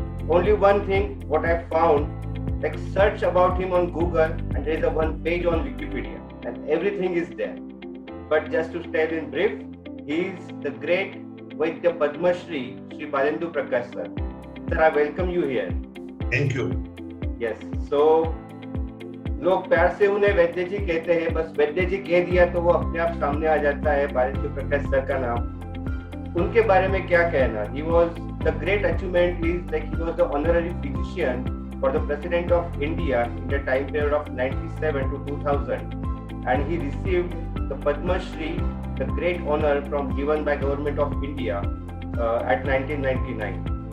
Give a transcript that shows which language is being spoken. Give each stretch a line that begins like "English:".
English: Only one thing, what I found, like search about him on Google and there is a one page on Wikipedia and everything is there. But just to tell in brief, he is the great Vaidya Padma Shri Balendu Prakash sir. Sir, I welcome you here. Thank you. Yes, so
Hindi: लोग प्यार से उन्हें वैद्य जी कहते हैं, बस वैद्य जी कह दिया तो वो अपने आप सामने आ जाता है बालेंदु प्रकाश सर का नाम। उनके बारे में क्या कहना?
English: He was the great achievement is like he was the honorary physician for the President of India in the time period of 97 to 2000, and he received the Padma Shri, the great honor given by Government of India at 1999.